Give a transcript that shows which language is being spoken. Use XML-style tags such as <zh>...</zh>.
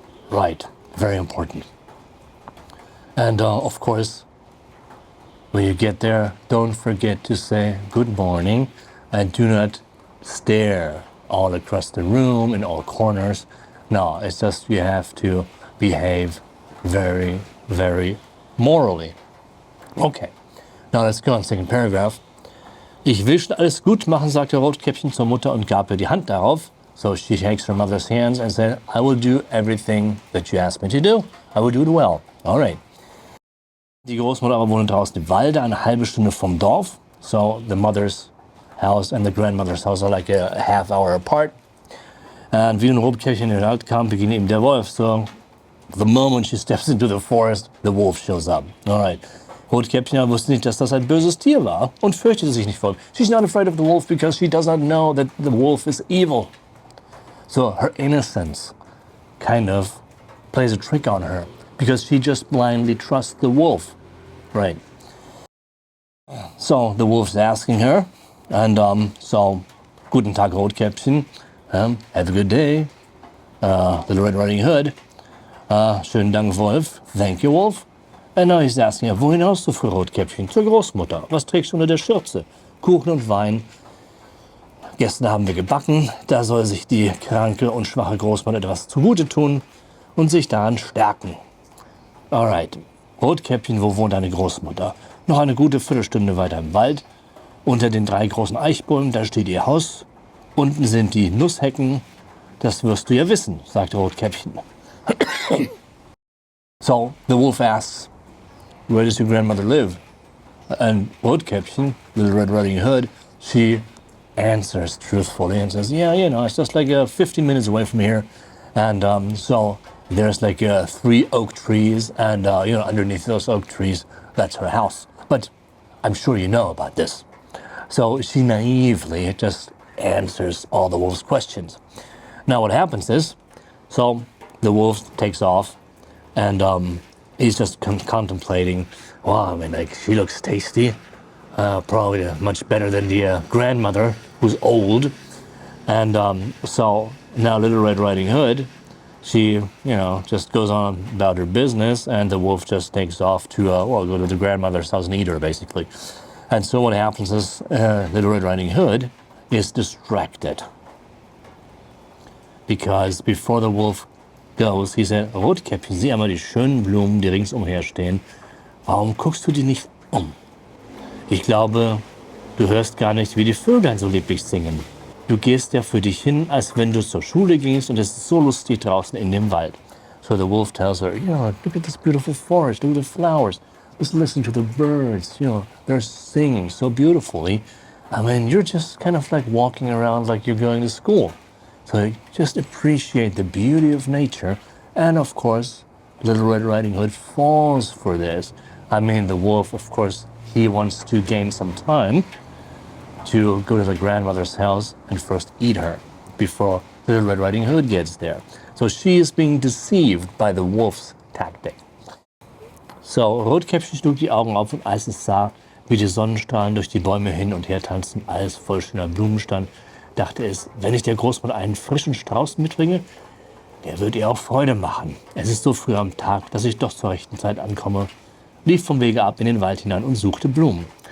<en>Right, very important. And of course, when you get there, don't forget to say good morning and do not stare all across the room in all corners. No, it's just you have to behave very, very morally. Okay, now let's go on second paragraph.</en> <de>Ich will schon alles gut machen, sagte Rotkäppchen zur Mutter und gab ihr die Hand darauf.</de> <en>So she shakes her mother's hands and said, I will do everything that you asked me to do. I will do it well. All right.</en> <de>Die Großmutter aber wohnte draußen im Walde, eine halbe Stunde vom Dorf.</de> <en>So the mother's house and the grandmother's house are like a half hour apart.</en> <de>And wie ein Rotkäppchen in den Wald kam, beginnt eben der Wolf.</de> <en>So the moment she steps into the forest, the wolf shows up. All right.</en> <de>Rotkäppchen wusste nicht, dass das ein böses Tier war und fürchtete sich nicht vor ihm.</de> <en>She's not afraid of the wolf because she does not know that the wolf is evil. So her innocence kind of plays a trick on her because she just blindly trusts the wolf, right? So the wolf's asking her, and so</en> <de>guten Tag,</de> <en>Rotkäppchen, have a good day, Little Red Riding Hood,</en> <de>schönen Dank,</de> <en>Wolf, thank you, Wolf. And now he's asking her,</en> <de>wohin hast du für Rotkäppchen? Zur Großmutter. Was trägst du unter der Schürze? Kuchen und Wein. Gestern haben wir gebacken. Da soll sich die kranke und schwache Großmutter etwas zugute tun und sich daran stärken. Alright. Rotkäppchen, wo wohnt deine Großmutter? Noch eine gute Viertelstunde weiter im Wald. Unter den 3 großen Eichbäumen, da steht ihr Haus. Unten sind die Nusshecken. Das wirst du ja wissen, sagte Rotkäppchen.</de> <en>So, the wolf asks, where does your grandmother live? And Rotkäppchen, Little Red Riding Hood, she answers truthfully and says, yeah, you know, it's just like 15 minutes away from here. And so there's like 3 oak trees, and you know, underneath those oak trees, that's her house. But I'm sure you know about this. So she naively just answers all the wolf's questions. Now what happens is, so the wolf takes off, and he's just contemplating, wow, I mean, like, she looks tasty. Probably much better than the grandmother, who's old. And so now Little Red Riding Hood, she, you know, just goes on about her business, and the wolf just takes off to, go to the grandmother's house and eat her, basically. And so what happens is Little Red Riding Hood is distracted. Because before the wolf goes, he said,</en> <de>Rotkäppchen, sieh einmal die schönen Blumen, die ringsumher stehen. Warum guckst du die nicht um? Ich glaube, du hörst gar nicht, wie die Vögel so lieblich singen. Du gehst ja für dich hin, als wenn du zur Schule gingst, und es ist so lustig draußen in dem Wald.</de> <en>So the wolf tells her, you know, look at this beautiful forest, look at the flowers. Just listen to the birds, you know, they're singing so beautifully. I mean, you're just kind of like walking around like you're going to school. So just appreciate the beauty of nature. And of course, Little Red Riding Hood falls for this. I mean, the wolf, of course, he wants to gain some time to go to the grandmother's house and first eat her before Little Red Riding Hood gets there. So she is being deceived by the wolf's tactic.</en> <de>So, Rotkäppchen schlug die Augen auf, und als es sah, wie die Sonnenstrahlen durch die Bäume hin und her tanzten, alles voll schöner Blumen stand, dachte es, wenn ich der Großmutter einen frischen Strauß mitbringe, der wird ihr auch Freude machen. Es ist so früh am Tag, dass ich doch zur rechten Zeit ankomme, lief vom Wege ab in den Wald hinein und suchte Blumen.</de>